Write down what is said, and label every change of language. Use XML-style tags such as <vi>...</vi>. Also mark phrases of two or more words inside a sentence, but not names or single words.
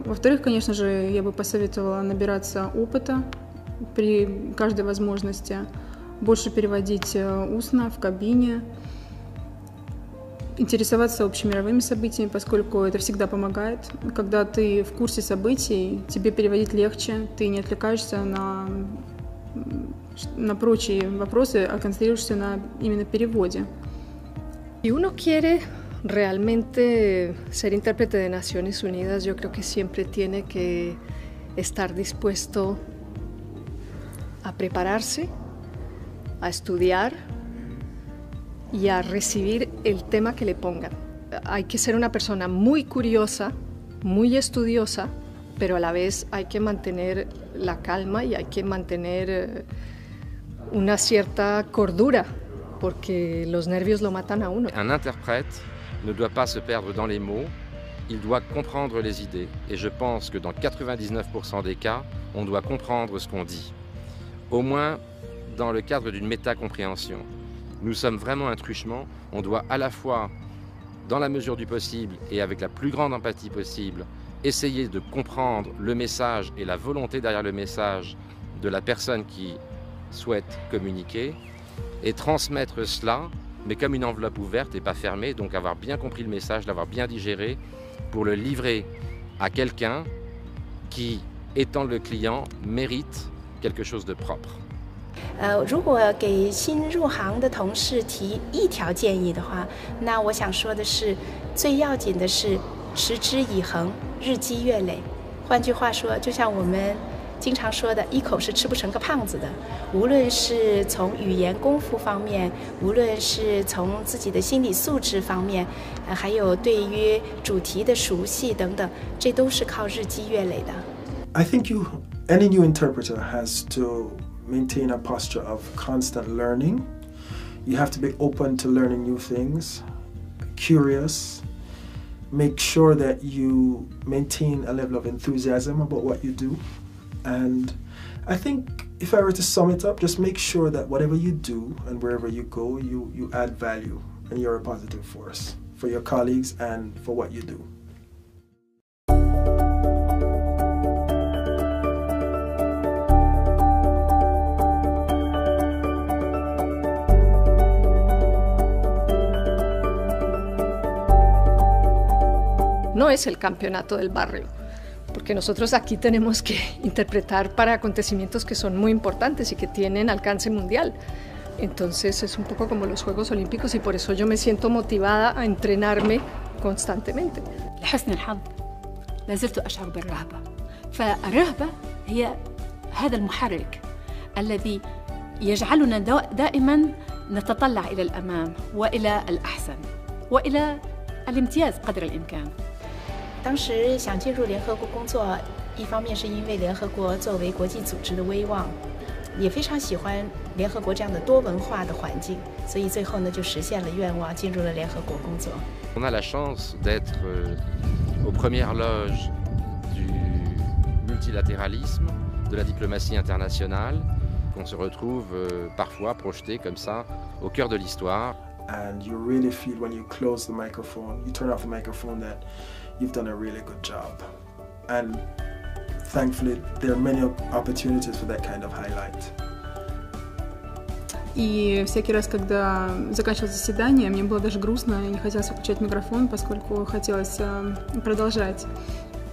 <ru>Во-вторых, конечно же, я бы посоветовала набираться опыта при каждой возможности, больше переводить устно в кабине, интересоваться общемировыми событиями, поскольку это всегда помогает. Когда ты в курсе событий, тебе переводить легче, ты не отвлекаешься на прочие вопросы, а концентрируешься на именно переводе.</ru> <es>Si uno quiere realmente ser intérprete de Naciones Unidas, yo creo que siempre tiene que estar dispuesto a prepararse, a estudiar y a recibir el tema que le pongan. Hay que ser una persona muy curiosa, muy estudiosa, pero a la vez hay que mantener la calma y hay que mantener una cierta cordura, porque los nervios lo matan a uno.</es> <fr>Un interprète ne doit pas se perdre dans les mots, il doit comprendre les idées. Et je pense que dans 99% des cas, on doit comprendre ce qu'on dit. Au moins dans le cadre d'une métacompréhension. Nous sommes vraiment un truchement, on doit à la fois, dans la mesure du possible et avec la plus grande empathie possible, essayer de comprendre le message et la volonté derrière le message de la personne qui souhaite communiquer et transmettre cela, mais comme une enveloppe ouverte et pas fermée, donc avoir bien compris le message, l'avoir bien digéré pour le livrer à quelqu'un qui, étant le client, mérite quelque chose de propre.</fr> <zh>如果给新入行的同事提一条建议的话，那我想说的是，最要紧的是持之以恒，日积月累。换句话说，就像我们经常说的，一口是吃不成个胖子的。无论是从语言功夫方面，无论是从自己的心理素质方面，还有对于主题的熟悉等等，这都是靠日积月累的。</zh> <en>I think any new interpreter has to maintain a posture of constant learning. You have to be open to learning new things, curious, make sure that you maintain a level of enthusiasm about what you do. And I think if I were to sum it up, just make sure that whatever you do and wherever you go, you add value and you're a positive force for your colleagues and for what you do.</en> <es>No es el campeonato del barrio, porque nosotros aquí tenemos que interpretar para acontecimientos que son muy importantes y que tienen alcance mundial. Entonces es un poco como los Juegos Olímpicos y por eso yo me siento motivada a entrenarme constantemente.</es> <ar>لحسن الحظ لا زلت أشعر بالرهبة، فالرهبة هي هذا المحرك الذي يجعلنا دائما نتطلع إلى الأمام وإلى الأحسن وإلى الامتياز قدر الإمكان.</ar> <zh>当时想进入联合国工作，一方面是因为联合国作为国际组织的威望，也非常喜欢联合国这样的多文化的环境，所以最后呢就实现了愿望，进入了联合国工作。</zh> <fr>On a la chance d'être aux premières loges du multilatéralisme, de la diplomatie internationale, qu'on se retrouve parfois projeté comme ça au cœur de l'histoire.</fr> <en>And you really feel when you close the microphone, you turn off the microphone, that you've done a really good job. And thankfully, there are many opportunities for that kind of highlight.</en> <ru>И всякий раз, когда заканчивалось заседание, мне было даже грустно, и не хотелось выключать микрофон, поскольку хотелось продолжать</ru>